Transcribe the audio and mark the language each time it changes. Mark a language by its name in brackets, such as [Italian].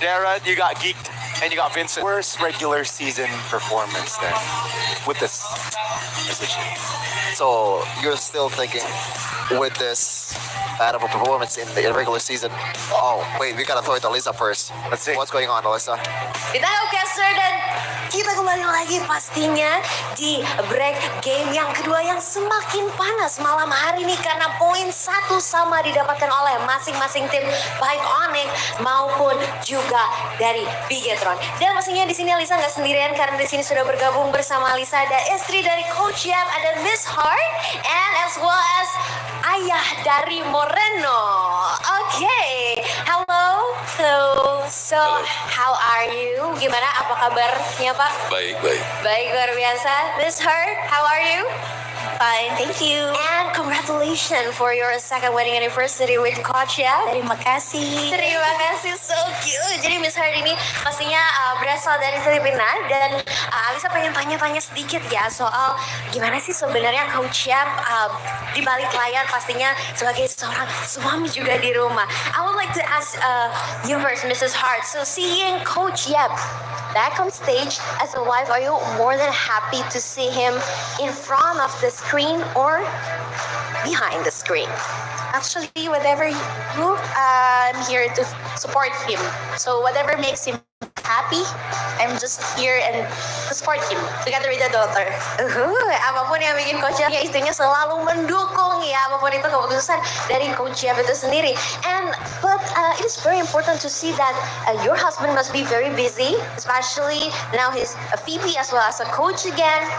[English] Chidera, you got Geeked, and you got Vincent. worst regular season performance then with this position. So you're still thinking with this bad of a performance in the regular season? Oh wait, we gotta throw it to Alyssa first. Let's see. What's going on, Alyssa? [Indonesian] Kita Caster dan kita kembali lagi pastinya di break game yang kedua yang semakin panas malam hari ini karena poin satu sama didapatkan oleh masing-masing tim baik Onyx maupun juga dari Bigetron. Dan pastinya di sini Alisa nggak sendirian karena di sini sudah bergabung bersama Alisa ada istri dari Coach Yap, ada Miss Heart, [English] and as well as [Indonesian] ayah dari Moreno. [English] Okay, hello. So how are you? [Indonesian] Gimana? Apa kabarnya Pak? Baik. Baik luar biasa. [English] Miss Heart, how are you? Fine, thank you. And congratulations for your second wedding anniversary with Coach ya. [Indonesian] Terima kasih. Terima kasih, [English] so cute. [Indonesian] Jadi Miss Heart ini pastinya berasal dari Filipina dan Alisa pengen tanya-tanya sedikit ya soal gimana sih sebenarnya Coach Yap di balik layar pastinya sebagai seorang suami juga di rumah. [English] I would like to ask you first, Mrs. Hart. So seeing Coach Yap back on stage as a wife, are you more than happy to see him in front of the screen or behind the screen? Actually, whatever you do, I'm here to support him. So whatever makes him happy, I'm just here and to support him together with the daughter. [Indonesian] Apapun yang bikin Coach Yap ya istrinya selalu mendukung ya apapun itu keputusan dari Coach Yap itu sendiri. [English] But it is very important to see that your husband must be very busy, especially now he's a VP as well as a coach again.